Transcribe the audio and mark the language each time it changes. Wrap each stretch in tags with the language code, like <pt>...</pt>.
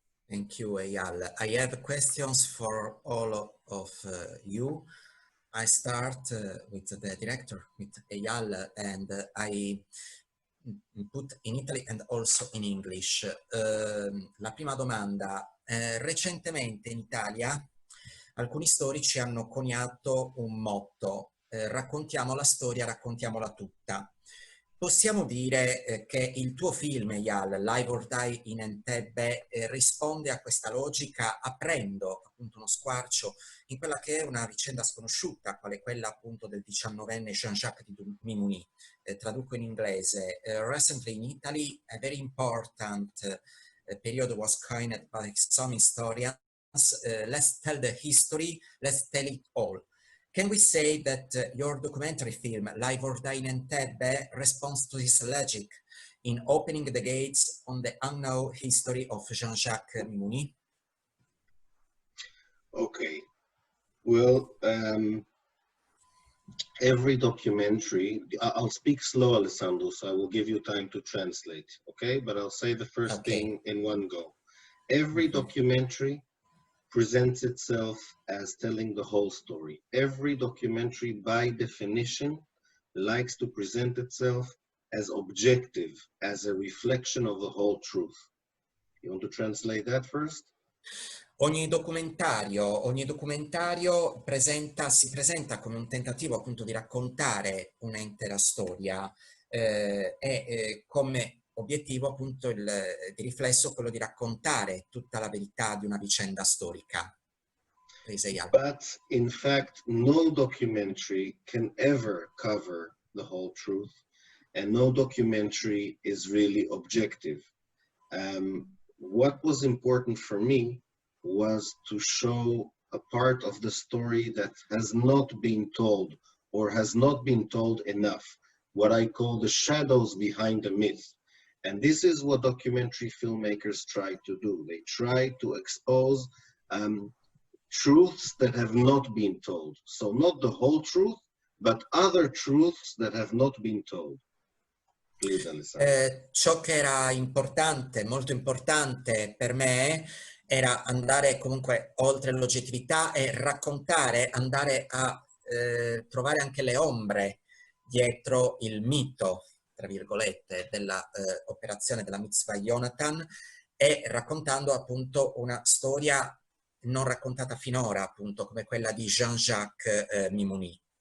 <en>Thank you, Eyal. I have questions for all of you. I start with the director, with Eyal, and I put in Italy and also in English.</en> <it>La prima domanda. Recentemente in Italia alcuni storici hanno coniato un motto, raccontiamo la storia, raccontiamola tutta. Possiamo dire che il tuo film, Eyal, Live or Die in Entebbe, risponde a questa logica aprendo appunto uno squarcio in quella che è una vicenda sconosciuta, quale quella appunto del 19enne Jean-Jacques Mimouni. Traduco in inglese.</it> <en>Recently in Italy, a very important period was coined by some historians. Let's tell the history, let's tell it all. Can we say that your documentary film, Live or Die in Entebbe, responds to this logic in opening the gates on the unknown history of Jean-Jacques Mimouni? Okay. Well, every documentary, I'll speak slow, Alessandro, so I will give you time to translate, okay? But I'll say the first thing in one go. Every documentary presents itself as telling the whole story. Every documentary, by definition, likes to present itself as objective, as a reflection of the whole truth. You want to translate that first?</en> <it>Ogni documentario si presenta come un tentativo appunto di raccontare una intera storia e come obiettivo appunto di riflesso quello di raccontare tutta la verità di una vicenda storica.</it> <en>But in fact, no documentary can ever cover the whole truth, and no documentary is really objective. What was important for me was to show a part of the story that has not been told or has not been told enough, what I call the shadows behind the myth. And this is what documentary filmmakers try to do. They try to expose truths that have not been told. So not the whole truth, but other truths that have not been told. Please, Alessandro.</en> <it>Ciò che era importante, molto importante per me, era andare comunque oltre l'oggettività e raccontare, andare a trovare anche le ombre dietro il mito, tra virgolette, della operazione della mitzvah Jonathan, e raccontando appunto una storia non raccontata finora, appunto come quella di Jean-Jacques Mimouni.</it>